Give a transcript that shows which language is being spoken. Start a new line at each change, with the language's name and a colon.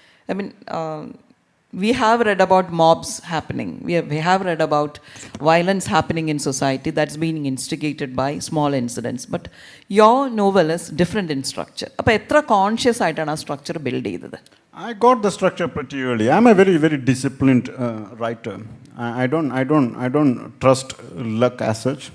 English: I mean we have read about mobs happening. We have read about violence happening in society that's being instigated by small incidents. But your novel is different in structure.
Malayalam: അപ്പോൾ എത്ര conscious ആയിട്ടാണ് ആ structure build ചെയ്തത്?
English: I got the structure pretty early. I'm a very, very disciplined writer. I don't trust luck as such.